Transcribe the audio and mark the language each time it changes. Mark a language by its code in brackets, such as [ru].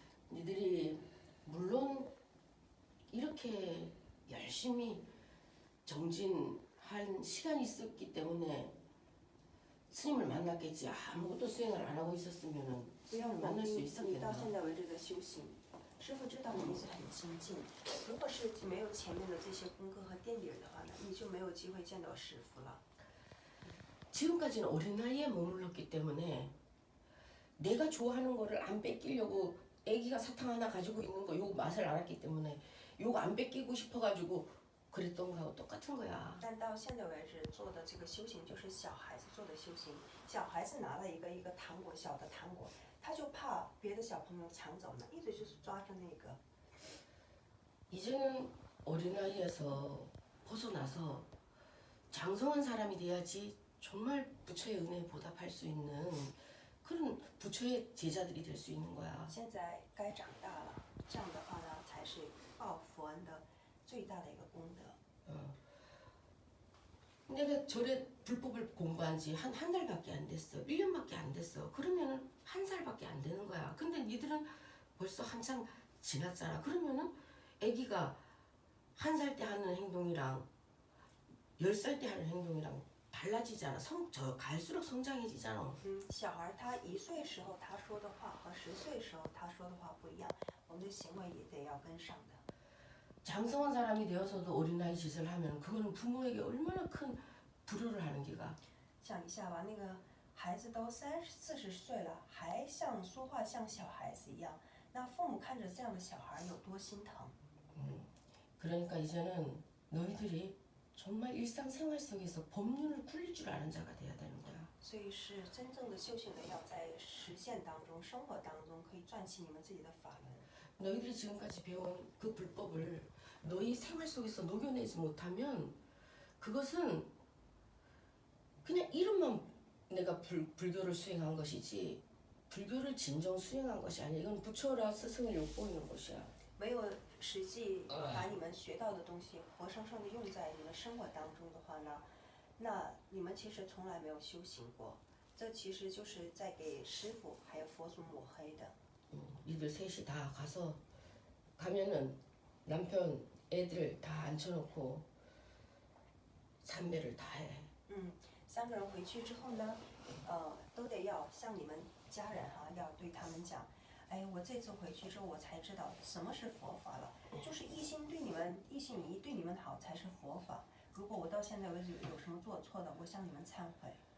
[ko] 니들이 물론 이렇게 열심히 정진한 시간이 있었기 때문에 스님을 만났겠지. 아무것도 수행을 안 하고 있었으면은 [zh] 不要 [ko] 스님을 [zh] 否 [ko] 만날 수 [zh] 定你到 [ko] 있었겠나? [zh] 现在为止的修行。师傅知道你一直很精进，如果是没有前面的这些功课和垫底的话呢，你就没有机会见到师傅了。 [ko] 지금까지는 어린 나이에 머물렀기 때문에 내가 좋아하는 거를 안 뺏기려고 애기가 사탕 하나 가지고 있는 거 요거 맛을 알았기 때문에 요거 안 뺏기고 싶어가지고 그랬던 거하고 똑같은 거야. [zh] 但到现在为止做的这个修行就是小孩子做的修行，小孩子拿了一个糖果，小的糖果，他就怕别的小朋友抢走呢，一直就是抓着那个。 [ko] 이제는 어린 나이에서 벗어나서 장성한 사람이 돼야지 정말 부처의 은혜에 보답할 수 있는 그런 부처의 제자들이 될 수 있는 거야. [zh] 现在该长大了，这样的话呢，才是报佛恩的最大的一个功德。 [ko] 내가 절에 불법을 공부한 지 한 달밖에 안 됐어. 1년밖에 안 됐어. 그러면은 한 살밖에 안 되는 거야. 근데 니들은 벌써 한창 지났잖아. 그러면은 아기가 1살 때 하는 행동이랑 10살 때 하는 행동이랑 달라지잖아. 갈수록 성장해지잖아. [zh] 小孩他1岁时候他说的话和10岁时候他说的话不一样，我们的行为也得要跟上的。 [ko] 장성한 사람이 되어서도 어린아이 짓을 하면 그거는 부모에게 얼마나 큰 불효를 하는 게가. [zh] 想一下吧，那个孩子都30、40岁了，还像说话像小孩子一样，那父母看着这样的小孩有多心疼。 [ko] 그러니까 이제는 너희들이 정말 일상생활 속에서 법륜을 굴릴 줄 아는 자가 돼야 되는 거야. [zh] 所以是真正的修行人要在实践当中、生活当中可以赚起你们自己的法轮。 [ko] 너희들이 지금까지 배운 그 불법을 너희 생활 속에서 녹여내지 못하면 그것은 그냥 이름만 내가 불교를 수행한 것이지 불교를 진정 수행한 것이 아니야. 이건 부처라 스승을 욕보이는 것이야. [zh] 没有实际把你们学到的东西活生生的用在你们生活当中的话呢，那你们其实从来没有修行过，这其实就是在给师傅还有佛祖抹黑的。 [ko] 니들 셋이 다 가서 가면은 남편 애들 다 앉혀놓고 삼배를 다 해. [zh] 3个人回去之后呢，都得要像你们家人哈，要对他们讲，哎，我这次回去之后我才知道什么是佛法了，就是一心对你们，一心一意对你们好才是佛法。如果我到现在为止有什么做错的，我向你们忏悔。